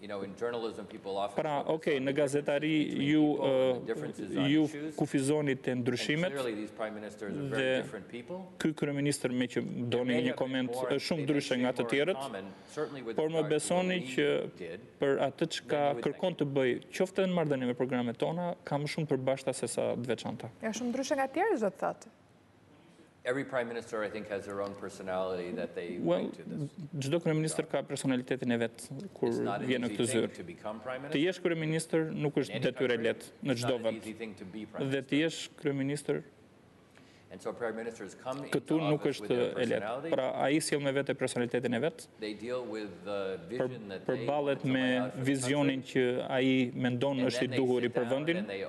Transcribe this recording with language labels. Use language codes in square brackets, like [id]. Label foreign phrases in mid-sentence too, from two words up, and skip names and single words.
[sq] Pra, okay, në gazetari ju kufizoni të ndryshimet dhe ky kryeministër me që doni një koment është shumë ndryshe nga të tjerët, por më besoni që për atë çka kërkon të bëj, qoftë në marrëdhënie me programet tona, ka më shumë përbashkëta se sa të veçanta. Ja shumë ndryshe nga të tjerët, do të thotë. [en] Every prime minister, I think, has their own personality that they bring to this. [sq] Çdo kryeministër ka personalitetin e vet kur vjen në këtë zyrë. Të jesh kryeministër nuk është detyrë e lehtë në çdo vend. Dhe të jesh kryeministër këtu nuk është e lehtë. Pra ai sjell me vete personalitetin e vet. Përballet me vizionin që ai mendon është i duhur i për vendin.